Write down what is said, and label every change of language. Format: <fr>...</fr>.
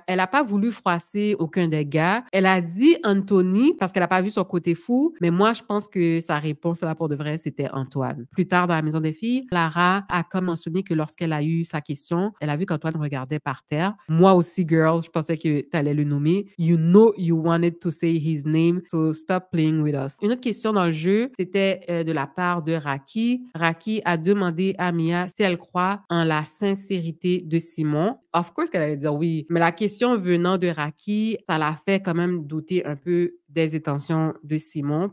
<fr>Elle n'a pas voulu froisser aucun des gars. Elle a dit Anthony parce qu'elle n'a pas vu son côté fou, mais moi, je pense que sa réponse là pour de vrai, c'était Antoine. Plus tard, dans la maison des filles, Lara a comme mentionné que lorsqu'elle a eu sa question, elle a vu qu'Antoine regardait par terre. Moi aussi, girl, je pensais que tu allais le nommer.</fr> <en>You know you wanted to say his name. So stop playing with us.</en> <fr>Une autre question dans le jeu, c'était de la part de Raki. Raki a demandé à Mia si elle croit en la sincérité de Simon.</fr> <en>Of course</en> <fr>qu'elle allait dire oui, mais la question venant de Raki, ça l'a fait quand même douter un peu des intentions de Simon.</fr>